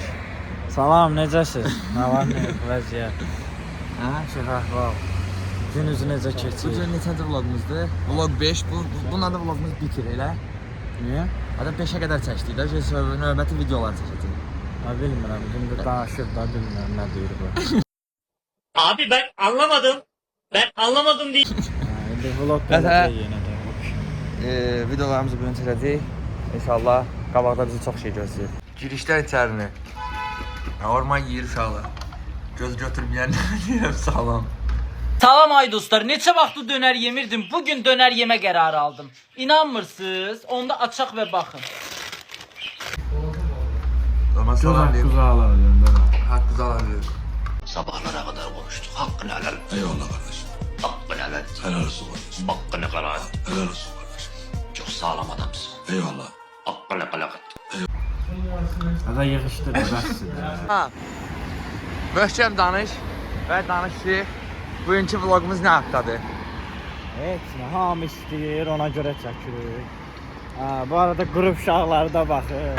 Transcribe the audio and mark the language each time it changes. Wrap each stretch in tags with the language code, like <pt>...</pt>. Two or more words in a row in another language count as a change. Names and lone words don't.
<az>Salam, necəsiz? Nə var, nə vəziyyət? Şəf əhval. Gününüz necə Bu keçir? gün neçənci vlogumuzdur? Vlog 5, bununla da vlogumuz bitir elə. Niyə? Hətta 5-ə qədər çəkdik də, növbəti videolar çəkəcək. Bilmirəm, indi danışır da bilmirəm nə deyir bu.</az> <tr>Abi ben anlamadım. Ben anlamadım değil.</tr> <az>İndi vlog Nəsə, gələcək yenə də. Videolarımızı bugün çəkəcək. İnşallah qabaqda bizi çox şey gözləyir. Girişlər içərini. Orman yeyir uşaqlar. Göz götürməyənlərə deyirəm salam. Salam ay dostlar, neçə vaxtı dönər yemirdim, bugün dönər yemə qərarı aldım. İnanmırsınız? Onda açaq və baxın. Orman Göz salam deyir. haqqı alırım da.</az> <tr>Hakkı alabilir. Sabahlara kadar konuştuk. Hakkını helal. Eyvallah kardeşim. Hakkını helal. Helal olsun kardeşim. Hakkını helal. Helal olsun kardeşim. Çok sağlam adamsın. Eyvallah. Hakkını helal.</tr> <az>Hədə yığışdır, bəsdir. Möhkəm danış və danış ki, bugünkü vlogumuz nə haqqdadır? Heç nə, hamı istəyir, ona görə çəkirik. Bu arada qrup uşaqları da baxır.</az>